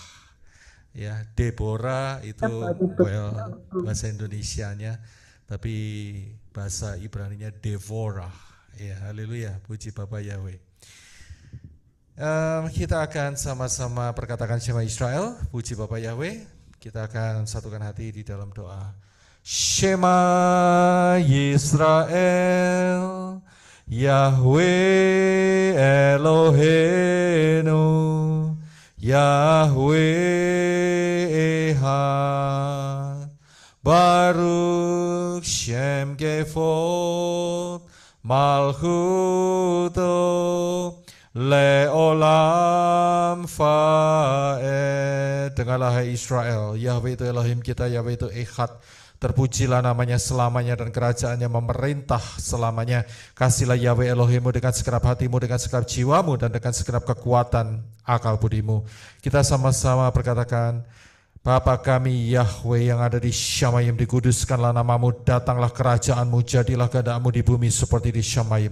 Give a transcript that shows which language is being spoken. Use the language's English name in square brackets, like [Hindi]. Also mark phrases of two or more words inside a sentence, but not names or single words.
[Indonesian] Ya, Deborah itu bahasa Indonesianya, tapi bahasa Ibraninya Devorah. Ya, haleluya, puji Bapak Yahweh. Kita akan sama-sama perkatakan Shema Israel, puji Bapa Yahweh. Kita akan satukan hati di dalam doa. [Hebrew] שמע ישראל, יהוה אלוהינו, יהוה אחד, ברוך שם כבוד מלכותו לעולם ועד. [Indonesian] Dengarlah hai Israel, Yahweh itu Elohim kita, Yahweh itu Echad. Terpujilah namanya selamanya dan kerajaannya memerintah selamanya. Kasihlah Yahweh Elohimmu dengan segenap hatimu, dengan segenap jiwamu, dan dengan segenap kekuatan akal budimu. Kita sama-sama perkatakan, Bapa kami Yahweh yang ada di Syamayim, dikuduskanlah namamu, datanglah kerajaanmu, jadilah kehendakmu di bumi seperti di Syamayim.